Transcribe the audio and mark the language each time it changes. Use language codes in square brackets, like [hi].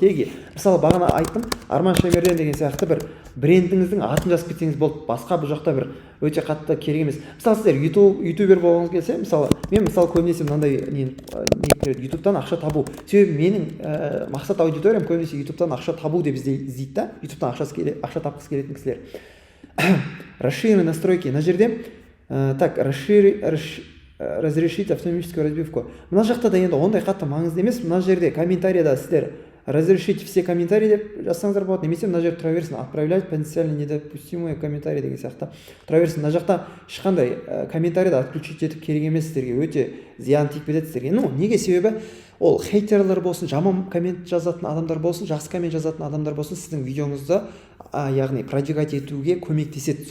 [kk] Теги мысалы бағана айттым, Арман Шаймерден деген сияқты бір брендіңіздің атын жазып кетсеңіз болды. Басқа бұл жақта бір өте қатты керек емес. Мысалы сіздер ютубер болғыңыз келсе, мысалы мен көбінесе мынандай ютубтан ақша табу. Себебі менің мақсат аудиториям көбінесе ютубтан ақша табу деп іздейді да. Ютубтан ақша тапқысы келетін кісілер. [ru] Расширенные настройки. [kk] На жерде [ru] так, разрешить автоматическую разбивку. [kk] Мына жақта да енді ондай қатты маңызды емес. Мына жерде комментарийда сіздер [ru] разрешить все комментарии [kk] деп жазсаңыздар болады. Немесе мына жерде тұра берсін, [ru] отправлять потенциально недопустимые комментарии [kk] деген сияқты тұра берсін. Мына жақта ешқандай комментарийді отключить етіп керек емес, сіздерге өте зиян тиіп кетеді сіздерге. Неге? Себебі ол хейтерлер болсын, жаман коммент жазатын адамдар болсын, жақсы коммент жазатын адамдар болсын, сіздің видеоңызды яғни продвигать етуге көмектеседі.